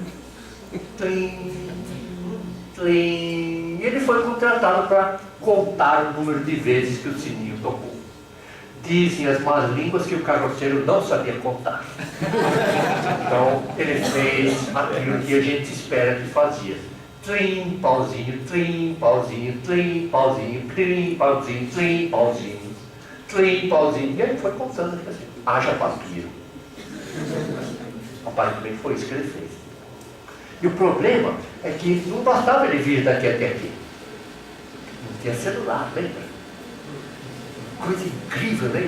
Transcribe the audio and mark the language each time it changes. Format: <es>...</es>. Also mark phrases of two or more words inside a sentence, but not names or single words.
<pt>Tlim, tlim. Ele foi contratado para contar o número de vezes que o sininho tocou. Dizem as más línguas que o carroceiro não sabia contar. Então, ele fez aquilo que a gente espera que fazia. Tlim, pauzinho, tlim, pauzinho, tlim, pauzinho, tlim, pauzinho, tlim, pauzinho, tlim, pauzinho. E ele foi contando assim, haja papiro. Aparentemente foi isso que ele fez. E o problema é que não bastava ele vir daqui até aqui. Não tinha celular, lembra? Coisa incrível, né?</pt>